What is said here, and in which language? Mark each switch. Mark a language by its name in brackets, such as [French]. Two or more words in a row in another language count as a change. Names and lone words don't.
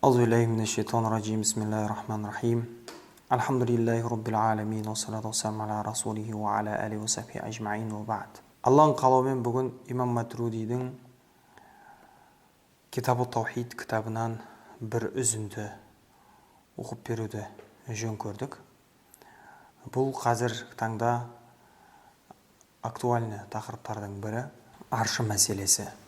[Arabic] بالله من الشيطان الرجيم بسم الله الرحمن الرحيم الحمد لله رب العالمين والصلاة والسلام على رسوله وعلى آله وصحبه أجمعين وبعد. [Kazakh] Алланың қалауымен бүгін имам Матрудидің Китабу Таухид кітабынан бір үзінді оқып беруді жөн көрдік. Бұл қазір таңда актуальны тақырыптардың бірі аршы мәселесі.